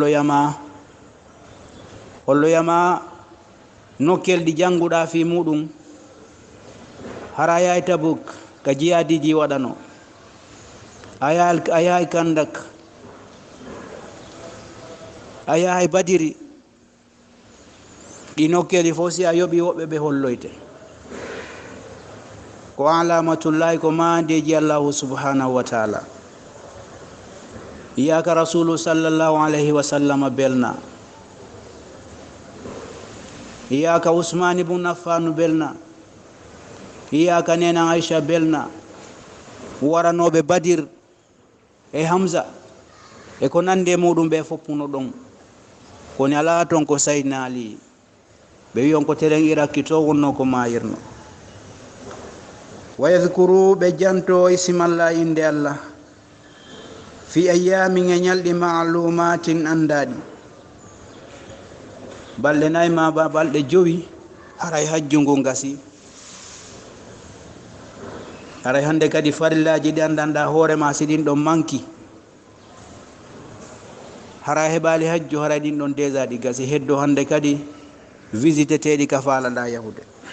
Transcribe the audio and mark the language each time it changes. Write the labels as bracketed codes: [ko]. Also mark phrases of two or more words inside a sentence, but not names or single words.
[ff] holloyama nokkel ɗi jannguɗa fi muɗum hara yahay Tabuk ka jiyadiji waɗano a yahay Kandak a yahay Badiri ɗi nokkeli fof si a yoɓi woɓɓe ɓe holloyte ko alamatullahi ko mandeji Allahu [ar] سبحانه وتعالى. [ff] Iyaka rasulu [ar] صلى الله عليه وسلم [ff] belna, iyaka Usman ibn Affan belna, iyaka nena Aisha belna, waranoɓe Badir e Hamza e ko nande muɗum ɓe foppuno ɗon koni ala ton ko Sayyidina Ali ɓe wi on ko teren Iraki to wonno ko mayirno. [ar] ويذكروا [ff] ɓe janto ismallah inde Allah [ar] في أيام [ff] e ñalɗi ma'lumatin andaɗi balɗe nayi ma balɗe jowi haray hajjungu ngasi haray hande kadi farillaji ɗi andanɗa hoorema si ɗin ɗon manki hara heɓali hajju haray ɗin ɗon déjà ɗi gasi heddo hande kadi visite teɗi ka falaɗa yahude